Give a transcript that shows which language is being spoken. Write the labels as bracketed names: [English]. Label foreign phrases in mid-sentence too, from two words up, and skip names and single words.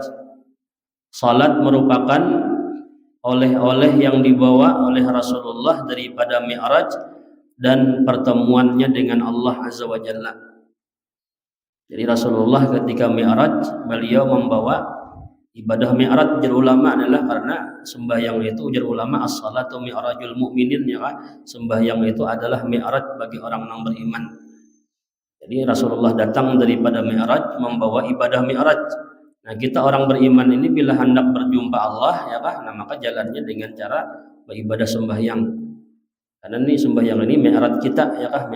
[Indonesian] Salat merupakan oleh-oleh yang dibawa oleh Rasulullah daripada Mi'raj dan pertemuannya dengan Allah [Arabic] عز وجل. [Indonesian] Jadi Rasulullah ketika Mi'raj beliau membawa Ibadah mi'raj ujar ulama adalah karena sembahyang itu ujar ulama [Arabic] الصلاة معراج المؤمنين, [Indonesian] ya kan? Sembahyang itu adalah mi'raj bagi orang yang beriman. Jadi Rasulullah datang daripada mi'raj membawa ibadah mi'raj. Nah, kita orang beriman ini bila hendak berjumpa Allah, ya kan? Nah, maka jalannya dengan cara beribadah sembahyang. Karena ini sembahyang ini mi'raj kita, ya kan?